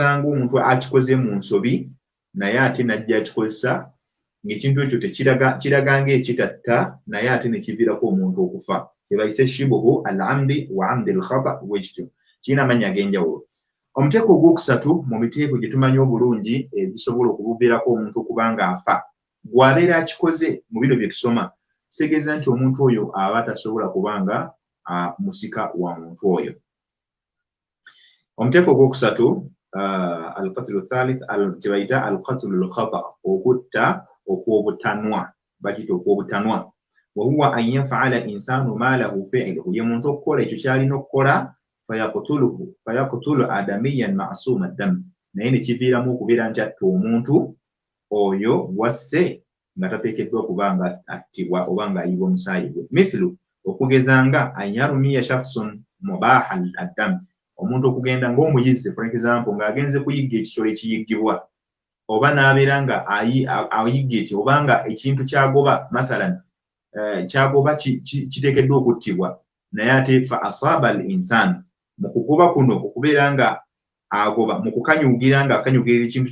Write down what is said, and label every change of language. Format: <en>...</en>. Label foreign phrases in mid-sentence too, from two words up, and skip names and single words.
<lg>ng'omuntu akikoze mu nsobi naye ate najja akikozesa ng'ekintu ekyo kiraga ng'ekitatta naye ate ne kiviirako omuntu okufa kye bayise</lg> <ar>شبه العمد وعمد الخطأ</ar> <lg>bwekityo kirina amannya ag'enjawulo omuteeko ogwokusatu mu miteeko gye tumanyi obulungi ebisobola okubuviirako omuntu okuba ng'afa gw'abeera akikoze mu bino bye tusoma kitegeeza nti omuntu oyo aba tasobola kuba nga musika wa muntu oyo omuteeko ogwokusatu</lg> <ar>القتل الثالث</ar> <lg>kye bayita</lg> <ar>القتل الخطأ</ar> <lg>okutta okw'obutanwa bakiyita okw'obutanwa</lg> <ar>وهو أن يفعل الإنسان ما له فعله</ar> <lg>ye muntu okukola ekyo ky'alina okukola</lg> <ar>فيقتل آدميا معصوم الدم</ar> <lg>naye ne kiviiramu okubeera nti atta omuntu oyo wasse nga tateekeddwa kuba nga attibwa oba ng'ayibwa omusaayi gwe mithlu okugezanga</lg> <ar>أن يرمي شخص مباحا</ar> <lg>ad-dam omuntu okugenda ng'omuyizzi</lg> <en>for example</en> <lg>ng'agenze kuyigga ekisolo ekiyiggibwa oba n'abeera nga ayigga ekyo oba nga ekintu kyagoba mathalan kyagoba kiteekeddwa okuttibwa naye ate</lg> <ar>فأصاب الإنسان</ar> <lg>mu kugoba kuno okubeera nga agoba mu kukanyugira nga akanyugirira ekintu</lg>